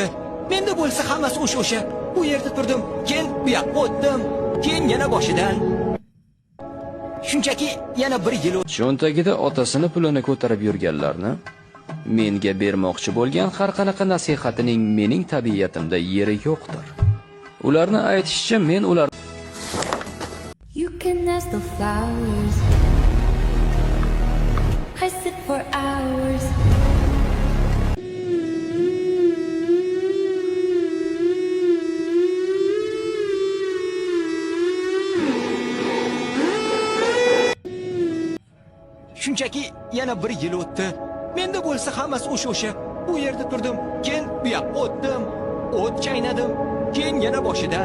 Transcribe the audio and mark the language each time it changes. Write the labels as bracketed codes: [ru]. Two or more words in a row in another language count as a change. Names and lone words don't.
[uz] Menda bo'lsa hammasi o'sha. Bu yerda turdim, keyin bu yoqqa o'tdim, keyin yana boshidan. Shunchaki yana bir yil o'tdi. Cho'ntagida otasini pulini ko'tarib yurganlarni menga bermoqchi bo'lgan har qanaqa nasihatining mening tabiatimda yeri yo'qdir. Ularni aytishicha men ular [en] You can ask the flowers. I sit for hours. [uz] Shunchaki yana bir yil o'tdi. Menda bo'lsa hammasi o'sha. Bu yerda turdim, keyin bu yoqqa o'tdim, o't chaynadim, keyin yana boshidan.